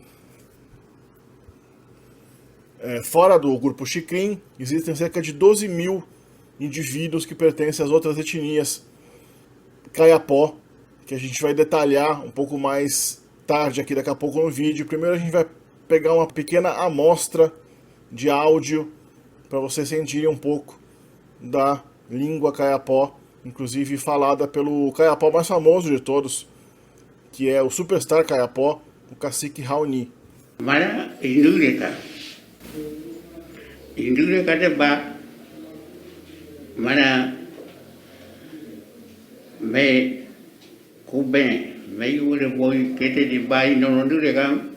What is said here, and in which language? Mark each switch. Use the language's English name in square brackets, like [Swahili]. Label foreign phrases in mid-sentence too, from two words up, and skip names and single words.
[Portuguese] Fora do grupo Xikrin, existem cerca de 12 mil indivíduos que pertencem às outras etnias Kayapó, que a gente vai detalhar um pouco mais tarde aqui daqui a pouco no vídeo. Primeiro a gente vai pegar uma pequena amostra de áudio para vocês sentirem um pouco da língua Kayapó, inclusive falada pelo Kayapó mais famoso de todos, que é o Superstar Kayapó, o Cacique Raoni. [Kayapó] Mana Indureka de ba mana me kuben me yure boy kete di bai no Indureka